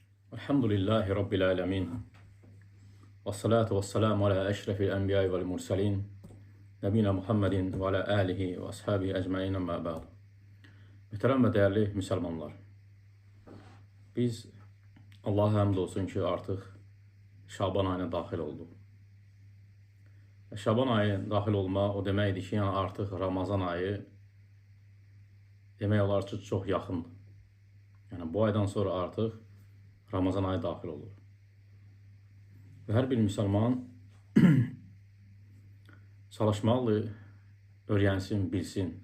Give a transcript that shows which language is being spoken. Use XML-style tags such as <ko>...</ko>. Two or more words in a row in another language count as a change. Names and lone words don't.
<ar>الحمد لله رب العالمين. والصلاة والسلام على أشرف الأنبياء والمرسلين. نبينا محمد وعلى آله وأصحابه أجمعين أما بعد.</ar> <tr>Mühterem ve değerli Müslümanlar. Biz Allah'a hamd olsun ki artık Şaban ayına</tr> <az>daxil olduq. Şaban ayı daxil olma o deməkdir ki, yəni artıq Ramazan ayı demək olar ki, çox yaxındır. Yəni bu aydan sonra artıq Ramazan ayı daxil olur. Və hər bir müsəlman çalışmalıdır, öyrənsin, bilsin.</az>